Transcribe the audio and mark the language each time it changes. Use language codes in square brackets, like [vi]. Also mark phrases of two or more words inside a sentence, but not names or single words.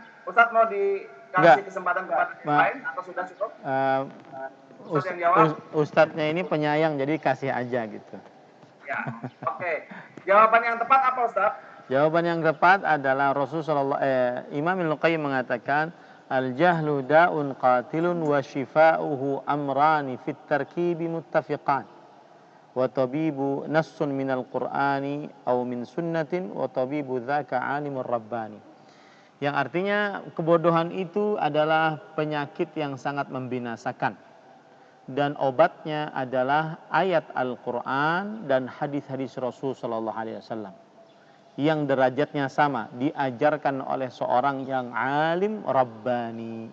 [id] Ustadz mau dikasih kesempatan kepada yang lain atau sudah cukup? Ustadz yang jawab. Ustadznya ini penyayang, jadi kasih aja gitu. Ya. Oke. Jawaban yang tepat apa, Ustadz? Jawaban yang tepat adalah Imam Al-Qayyim mengatakan [ar] الجهل داء قاتل وشفاؤه أمران في التركيب متفقان وطبيب نص من القرآن أو من سنة وطبيب ذاك العالم الرباني. [id] Yang artinya kebodohan itu adalah penyakit yang sangat membinasakan dan obatnya adalah ayat Al-Qur'an dan hadis-hadis Rasul [ar] صلى الله عليه وسلم [id] yang derajatnya sama, diajarkan oleh seorang yang [ar] عالم رباني.